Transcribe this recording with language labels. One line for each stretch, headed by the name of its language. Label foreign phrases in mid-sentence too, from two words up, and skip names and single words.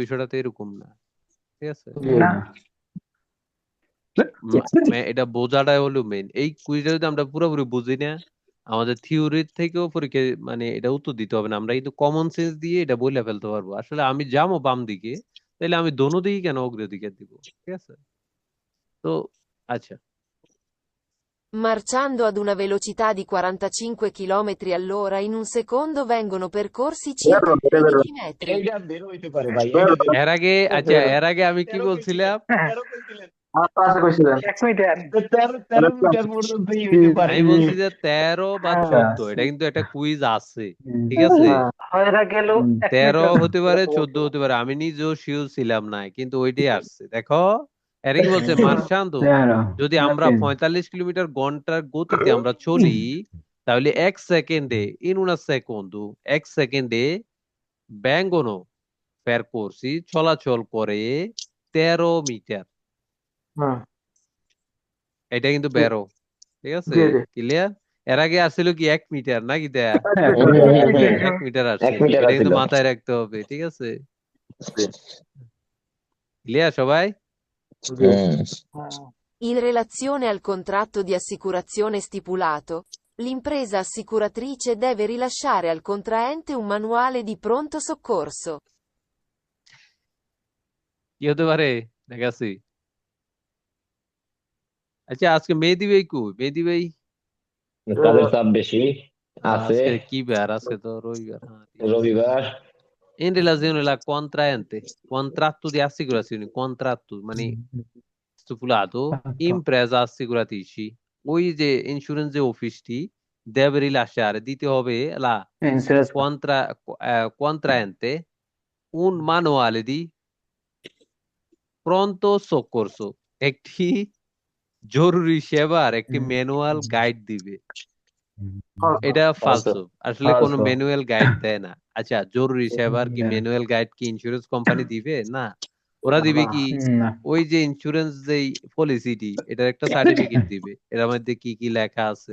Bangla: বিষয়টা তো এরকম না, ঠিক আছে? এটা বোঝাটাই হলো মেইন। এই কুইজটা যদি আমরা পুরোপুরি বুঝি না, আমাদের থিওরি থেকেও পরীক্ষা মানে এটা উত্তর দিতে হবে না, আমরা কিন্তু কমন সেন্স দিয়ে এটা বলে ফেলতে পারবো। আসলে আমি যাবো বাম দিকে, তাহলে আমি দোনো দিকে কেন অগ্রাধিকার দিব? ঠিক আছে? তো আচ্ছা,
Italian: Marciando ad una velocità di 45 km all'ora in un secondo vengono percorsi circa 13 metri.
Bangla: এইটা বের হইতে পারে ভাই। এর আগে আমি কি বলছিলাম? আমি বলছি যে 13 বা 14, এটা কিন্তু একটা কুইজ আছে, ঠিক আছে? 13 হতে পারে, 14 হতে পারে, আমি নিজেও শিওর ছিলাম না, কিন্তু ওইটাই আসছে। দেখো এরা কি বলছে, মার্শান্দো যদি আমরা 45 কিলোমিটার ঘন্টার গতিতে আমরা চলি, তাহলে এক সেকেন্ডে এক সেকেন্ডে
Italian: vengono percorsi
Bangla: চলাচল করে 13 মিটার। এটা কিন্তু বেরো, ঠিক আছে? ক্লিয়ার? এর আগে আসছিল কি 1 মিটার নাকি? 1 মিটার আসছে, এটা কিন্তু মাথায় রাখতে হবে, ঠিক আছে? ক্লিয়ার সবাই?
Italian: In relazione al contratto di assicurazione stipulato, l'impresa assicuratrice deve rilasciare al contraente un manuale di pronto soccorso.
Bangla: কি হতে পারে দেখাচ্ছি। আচ্ছা, আজকে মেহেদী ভাই কই? মেহেদী ভাই তাদের চাপ বেশি আছে। আজকে কি বার? আজকে তো রবিবার। রবিবার।
Italian: In relazione alla contraente, contratto di assicurazione, contratto মানে stipulato, impresa assicuratrici,
Bangla: ওই যে ইন্স্যুরেন্স যে অফিসটি
Italian: deve rilasciare
Bangla: দিতে হবে
Italian: la contraente un manuale di pronto soccorso,
Bangla: একটি জরুরি সেবার একটি ম্যানুয়াল গাইড দিবে। এটা ফালতু, আসলে কোনো ম্যানুয়াল গাইড দেয় না। আচ্ছা, জরুরি সেবার কি ম্যানুয়াল গাইড কি ইন্স্যুরেন্স কোম্পানি দিবে? না, ওরা দিবে কি ওই যে ইন্স্যুরেন্স যে পলিসিটি, এটার একটা সার্টিফিকেট দিবে, এর মধ্যে কি কি লেখা আছে।